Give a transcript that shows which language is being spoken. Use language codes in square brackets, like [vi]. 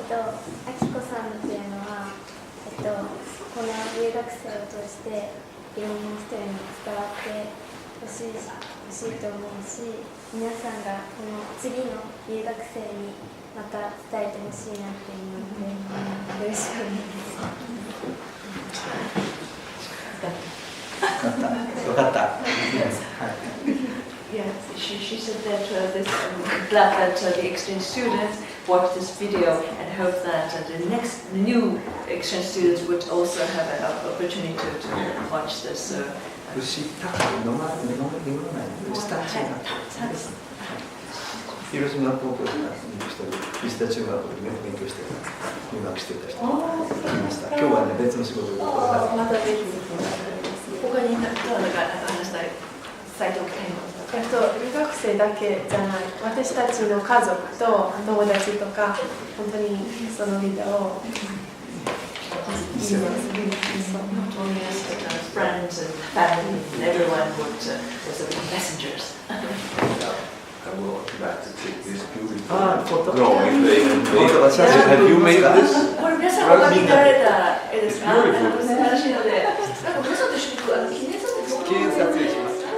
[ja] あきこさんのピアノは、この留学生を通していろんな人に伝わってほしいと思うし、皆さんがこの次の留学生にまた伝えてほしいなって思うので、よろしくお願いします。よかった。 [en] Yeah, she said that glad that the exchange students watch this video and hope that the new exchange students would also have an opportunity to watch this. [ja] 広島高校に牛田中学校で勉強して入学していた人がいました。今日はね別の仕事でまたぜひ他に何か話したい伝えておきたいの。留学生だけじゃない、私たちの家族と友達とか本当にそのビデオを [en] friends and family and everyone would be messengers. I would like to take this beautiful drawing. Have you made this? [ja] これ皆さんが見られた絵ですか？素晴らしいので、なんか皆さんと一緒に記念撮影します。